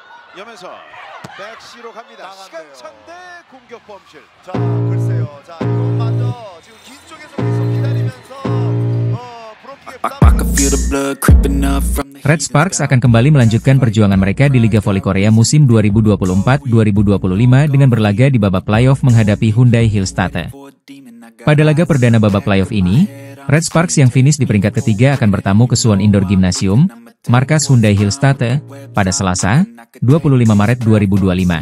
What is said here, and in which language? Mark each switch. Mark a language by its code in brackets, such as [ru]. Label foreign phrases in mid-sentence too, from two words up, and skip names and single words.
[ko] 염에서 백시로 갑니다. 시간차인데 공격 범실. 자, 글쎄요. 자, 이것마저 지금 뒤쪽에서 계속 기다리면서 [id] Red Sparks akan kembali melanjutkan perjuangan mereka di Liga Voli Korea musim 2024-2025 dengan berlaga di babak playoff menghadapi Hyundai Hillstatte. Pada laga perdana babak playoff ini, Red Sparks yang finish di peringkat ketiga akan bertamu ke Suwon Indoor Gymnasium, markas Hyundai Hillstatte, pada Selasa, 25 Maret 2025.